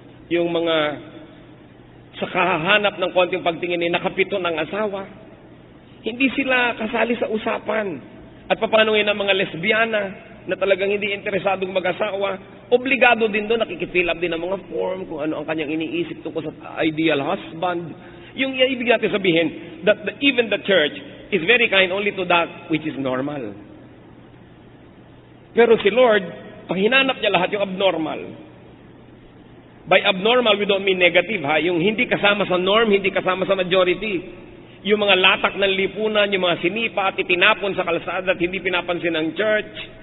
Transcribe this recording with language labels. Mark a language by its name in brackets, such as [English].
[Filipino] Yung mga sa kahahanap ng konting pagtingin ni nakapito ng asawa. Hindi sila kasali sa usapan. At paano ngayon ang mga lesbiana na talagang hindi interesadong mag-asawa, obligado din doon, nakikifill up din ng mga form kung ano ang kanyang iniisip tungkol sa ideal husband. Yung ibig natin sabihin, [English] that even the church is very kind only to that which is normal. [Filipino] Pero si Lord, pag hinanap niya lahat yung abnormal. [English] By abnormal, we don't mean negative, [Filipino] ha? Yung hindi kasama sa norm, hindi kasama sa majority. Yung mga latak ng lipunan, yung mga sinipa at itinapon sa kalsada at hindi pinapansin ng church.